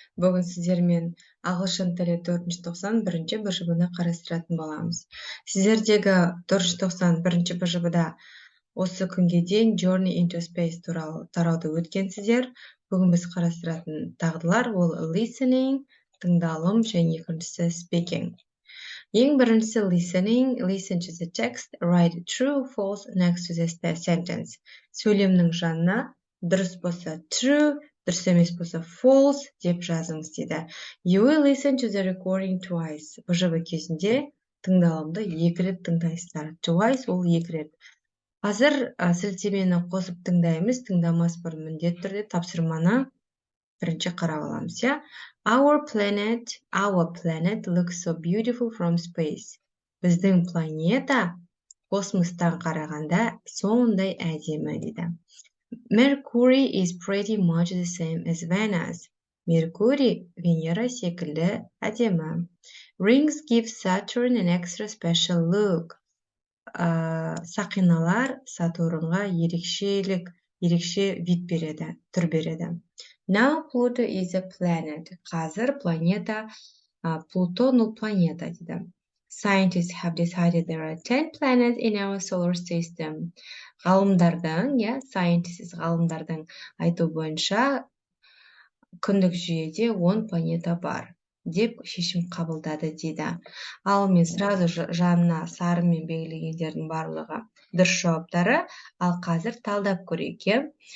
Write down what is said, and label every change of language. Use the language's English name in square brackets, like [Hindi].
[Kazakh] Бүгін сіздермен ағылшын тілі 4-ші тоқсан 1-ші БЖБ-ны қарастыратын боламыз. Сіздердегі 4-ші тоқсан 1-ші БЖБ-да осы күнге дейін Journey into Space туралы тарауды өткенсіздер. Бүгін біз қарастыратын дағдылар ол listening, тыңдалым және екіншісі speaking. Ең біріншісі [English] listening, listen to the text, write true, false next to the sentence. [Kazakh] Сөйлемнің жанына дұрыс болса true, дұрыс емес болса false деп жазыңыз дейді. [English] You will listen to the recording twice. [Kazakh] БЖБ кезінде тыңдалымды 2 рет тыңдайсыздар. Twice ол 2 рет. Қазір сілтемені қосып тыңдаймыз, тыңдамас бұрын міндетті түрде тапсырманы бірінші қарап аламыз, иә? [English] Our planet looks so beautiful from space. [Kazakh] Біздің планета космостан қарағанда сондай әдемі дейді. [English] Mercury is pretty much the same as Venus. [Kazakh] Меркурий Венера секілді әдемі. [English] Rings give Saturn an extra special look. [Kazakh] Сақиналар Сатурнға ерекше вид береді, түр береді. [English] Now Pluto is a planet. [Kazakh] Қазір планета, Плутон ол планета дейді. [English] Scientists have decided there are 10 planets in our solar system. [Kazakh] Ғалымдардың айту бойынша күндік жүйеде 10 планета бар деп шешім қабылдады дейді. Ал мен сразу жанына сарымен белгілегендердің барлығы дұрыс жауаптары, ал қазір талдап көрейік.